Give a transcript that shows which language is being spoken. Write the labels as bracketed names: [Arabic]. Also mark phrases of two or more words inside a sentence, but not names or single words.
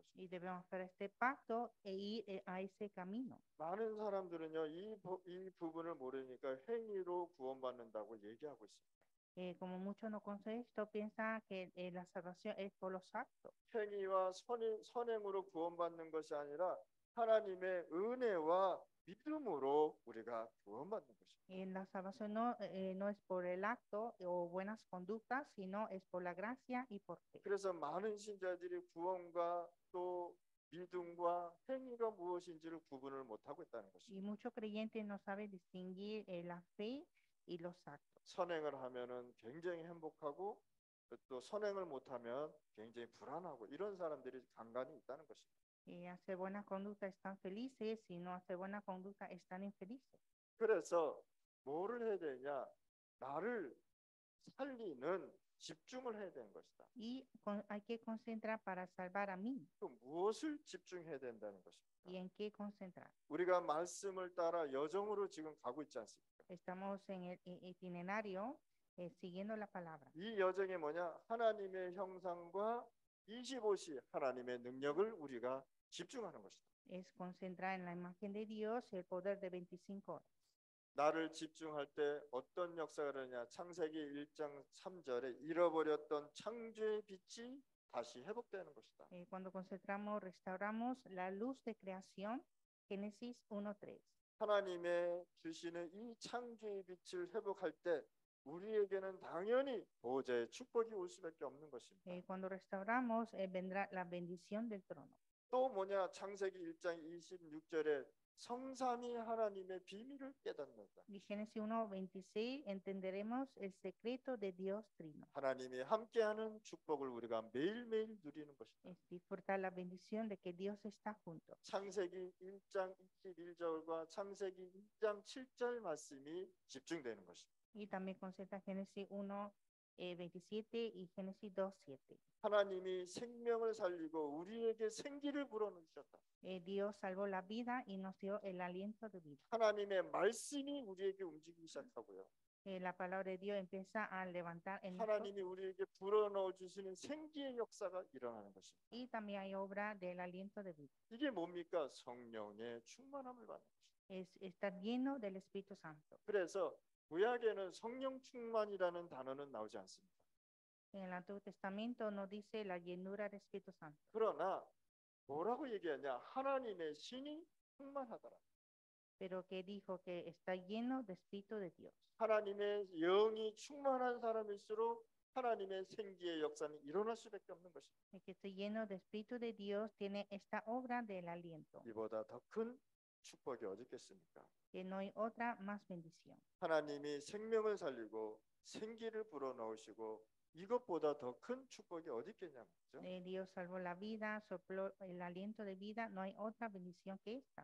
[Spanish] Y debemos hacer este pacto e ir a ese camino. [Korean] 많은 사람들은요 이 부분을 모르니까 행위로 구원받는다고 얘기하고 있습니다. [Spanish] Como muchos no conocen esto, piensan que la salvación es por los actos. [Korean] 행위와 선행으로 구원받는 것이 아니라 하나님의 은혜와 믿음으로 우리가 구원받는 것입니다. [Spanish] La salvación no es por el acto o buenas conductas, sino es por la gracia y por fe. [Korean] 그래서 많은 신자들이 구원과 또 믿음과 행위가 무엇인지를 구분을 못하고 있다는 Y 것입니다. [Spanish] muchos creyentes no saben distinguir la fe y los actos. [Korean] 선행을 하면은 굉장히 행복하고 또 선행을 못하면 굉장히 불안하고 이런 사람들이 간간히 있다는 것입니다. [Spanish] Hacer buena conducta están felices, y no hacer buena conducta están infelices. [Korean] 그래서 뭐를 해야 되냐? 나를 살리는 집중을 해야 되는 것이다. [Spanish] Y hay que concentrar para salvar a mí. [Korean] 또 무엇을 집중해야 된다는 것입니다. [Spanish] ¿Y en qué concentrar? [Korean] 우리가 말씀을 따라 여정으로 지금 가고 있지 않습니까? [Spanish] Estamos en el itinerario siguiendo la palabra. [Korean] 이 여정이 뭐냐? 하나님의 형상과 25시 하나님의 능력을 우리가 집중하는 것이다. [Spanish] Es concentrar en la imagen de Dios y el poder de 25 horas. [Korean] 나를 집중할 때 어떤 역사가 일어나냐? 창세기 1장 3절에 잃어버렸던 창조의 빛이 다시 회복되는 것이다. [Spanish] Cuando concentramos, restauramos la luz de creación, Génesis 1:3. [Korean] 하나님의 주시는 이 창조의 빛을 회복할 때 우리에게는 당연히 보호자의 축복이 올 수밖에 없는 것입니다. [Spanish] Cuando restauramos, vendrá la bendición del trono. [Korean] 또 뭐냐? 창세기 1장 26절에 성삼위 하나님의 비밀을 깨닫는다. [Spanish] Y Génesis 1:26 entenderemos el secreto de Dios Trino. [Korean] 하나님이 함께하는 축복을 우리가 매일매일 누리는 것이다. [Spanish] Es disfrutar la bendición de que Dios está junto. [Korean] 창세기 1장 21절과 창세기 2장 7절 말씀이 집중되는 것입니다. [Spanish] Y también concentra Génesis 1:27 y Génesis 2:7. [Korean] 하나님이 생명을 살리고 우리에게 생기를 불어넣으셨다. [Spanish] Dios salvó la vida y nos dio el aliento de vida. [Korean] 하나님의 말씀이 우리에게 움직이기 시작하고요. [Spanish] La palabra de Dios empieza a levantar en 하나님이 nosotros. [Korean] 우리에게 불어넣어 주시는 생기의 역사가 일어나는 것입니다. [Spanish] Y también hay obra del aliento de vida. [Korean] 이게 뭡니까? 성령의 충만함을 받는 것입니다. [Spanish] Es estar lleno del Espíritu Santo. [Korean] 그래서 구약에는 성령 충만이라는 단어는 나오지 않습니다. [Spanish] En el Antiguo Testamento nos dice la llenura del Espíritu Santo. [Korean] 그러나 뭐라고 얘기하냐? 하나님의 신이 충만하더라. [Spanish] Pero que dijo que está lleno del Espíritu de Dios. [Korean] 하나님의 영이 충만한 사람일수록 하나님의 생기의 역사는 일어날 수밖에 없는 것입니다. [Spanish] El que está lleno del Espíritu de Dios tiene esta obra del aliento. [Korean] 이보다 더 큰 축복이 어디 있겠습니까? [Spanish] Que no hay otra más bendición. [Korean] 하나님이 생명을 살리고 생기를 불어넣으시고 이것보다 더 큰 축복이 어디 있겠냐는 거죠. [Spanish] Dios salvó la vida, sopló el aliento de vida. No hay otra bendición que esta.